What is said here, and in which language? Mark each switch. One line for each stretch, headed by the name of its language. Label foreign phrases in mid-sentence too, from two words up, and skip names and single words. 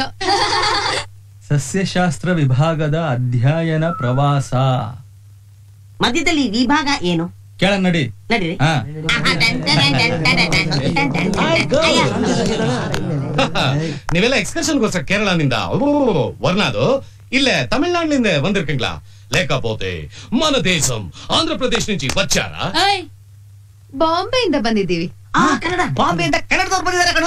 Kannada: ಸಸ್ಯಶಾಸ್ತ್ರ ವಿಭಾಗದ ಅಧ್ಯಯನ ಪ್ರವಾಸ. ಮಧ್ಯದಲ್ಲಿ ವಿಭಾಗ ಏನು? ಕೇಳ ನಡಿ. ನಡೀರಿ. ನೀವೆಲ್ಲ ಎಕ್ಸ್ಕರ್ಷನ್ಗೋಸ್ಕರ ಕೇರಳನಿಂದ ವರ್ನಾದು ಇಲ್ಲೇ ತಮಿಳ್ನಾಡಿನಿಂದ ಬಂದಿರ್ಕಂಗ್ಲಾ
Telugu: లేకపోతే మన దేశం ఆంధ్రప్రదేశ్ నుంచి వచ్చారా?
Kannada: ಬಾಂಬೆಯಿಂದ ಬಂದಿದ್ದೀವಿ. ಕನ್ನಡ. ಬಾಂಬೆಯಿಂದ ಕನ್ನಡದವ್ರು ಬಂದಿದ್ದಾರೆ ಕಣೋ.